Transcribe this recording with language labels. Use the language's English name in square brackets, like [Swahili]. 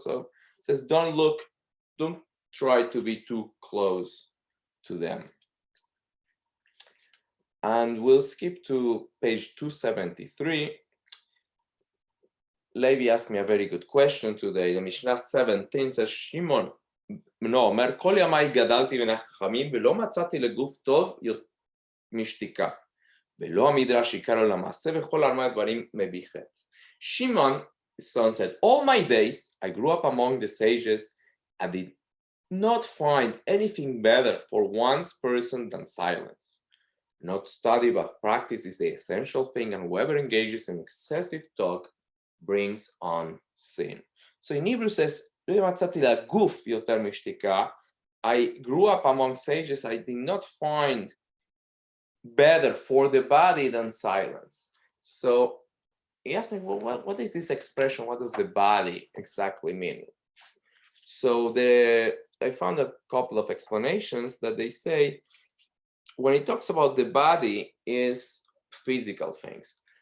[English] So it says, don't try to be too close to them. And we'll skip to page 273. Levi asked me a very good question today. The Mishnah 17 says, Shimon [Hebrew] אומר, כל ימיי גדלתי בין החכמים ולא מצאתי לגוף טוב משתיקה. ולא המדרש עיקר על המעשה וכל ארבע דברים מביא חץ. [English] Shimon, his son, said, all my days I grew up among the sages and did not find anything better for one's person than silence. Not study but practice is the essential thing, and whoever engages in excessive talk brings on sin. So in Hebrew says, [Hebrew] לא מצאתי לגוף יותר משתיקה. [English] I grew up among sages, I did not find better for the body than silence. So he asked me, well, what is this expression? What does the body exactly mean? So I found a couple of explanations that they say, when it talks about the body is physical things.